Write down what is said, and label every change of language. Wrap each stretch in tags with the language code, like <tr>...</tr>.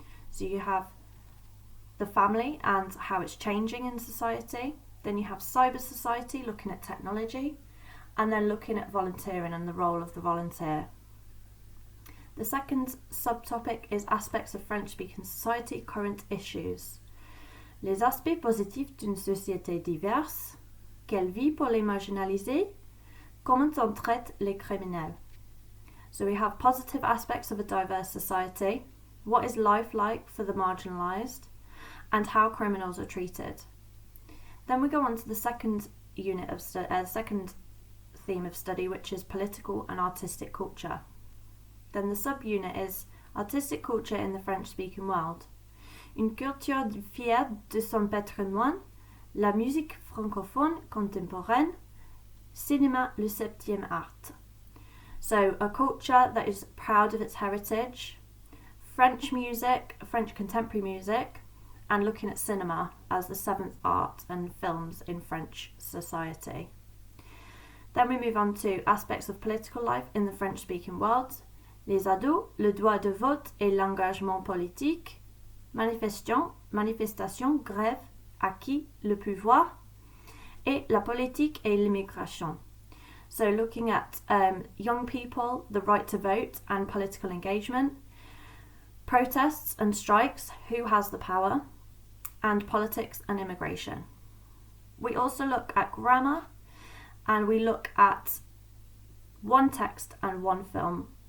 <en>So you have the family and how it's changing in society, then you have cyber society looking at technology, and then looking at volunteering and the role of the volunteer. The second subtopic is aspects of French-speaking society, current issues.</en> <fr>Les aspects positifs d'une société diverse, quelle vie pour les marginalisés, comment on traite les criminels.</fr> <en>So we have positive aspects of a diverse society, what is life like for the marginalised, and how criminals are treated. Then we go on to the second unit of second theme of study, which is political and artistic culture. Then the subunit is artistic culture in the French-speaking world.</en> <fr>Une culture fière de son patrimoine, la musique francophone contemporaine, cinéma le septième art.</fr> <en>So a culture that is proud of its heritage, French music, French contemporary music, and looking at cinema as the 7th art and films in French society. Then we move on to aspects of political life in the French-speaking world.</en> <fr>Les ados, le droit de vote et l'engagement politique, manifestation, grève, acquis, le pouvoir, et la politique et l'immigration.</fr> <en>So looking at young people, the right to vote and political engagement, protests and strikes, who has the power, and politics and immigration. We also look at grammar, and we look at 1 text and 1 film.</en>